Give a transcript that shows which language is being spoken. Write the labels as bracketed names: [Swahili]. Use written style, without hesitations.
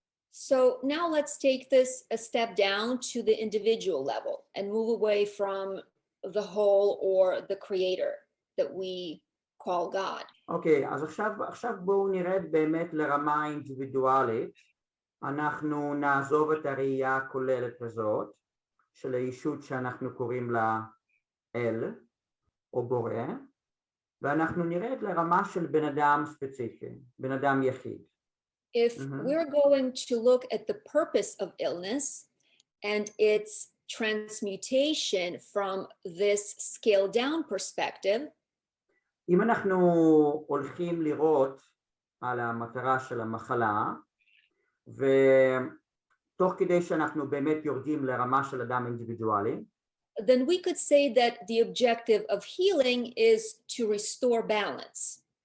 [English] So now let's take this a step down to the individual level and move away from the whole or the creator that we call God. [Hebrew] אוקיי, אז עכשיו בואו נרד באמת לרמה האינדיבידואלית. אנחנו נעזוב את הראייה הכוללת הזאת של הישות שאנחנו קוראים לה אל או בורא, ואנחנו נרד לרמה של בן אדם ספציפי, בן אדם יחיד. [English] If we're going to look at the purpose of illness and its transmutation from this scaled down perspective, [Hebrew] אם אנחנו הולכים לראות על המטרה של המחלה, ותוך כדי שאנחנו באמת יורדים לרמה של אדם אינדיבידואלי, [English] then we could say that the objective of healing is to restore balance.